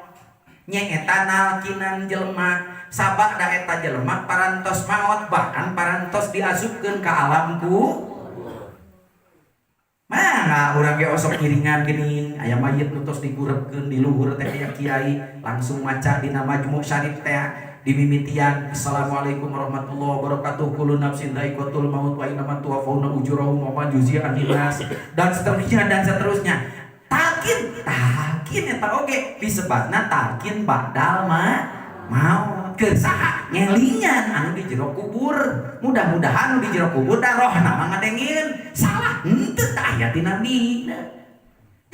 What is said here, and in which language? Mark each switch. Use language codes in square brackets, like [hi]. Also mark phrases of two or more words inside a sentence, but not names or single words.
[su] Nyaeta nalkinan jelema sabak da eta jelema parantos maot bahkan parantos diasupkeun ka alamku. Mangga urang ge osok ngiringan geuning aya mayit nu tos digurebkeun di luhur teh aya kiai langsung maca dina majmu syarif teh di mimitian [ar] السلام عليكم ورحمة الله وبركاته كل نفس ذائقة الموت وإنما توفون أجوركم وما جزي الناس [id] dan seterusnya. [su] Talqin eta oge disebatna talqin [ar] بعد الموت. [su] Keur saha ngelingan anu di jero kubur. Mudah-mudahan anu di jero kubur da rohna mah ngadengin. Salah henteu tah aya ti nabi.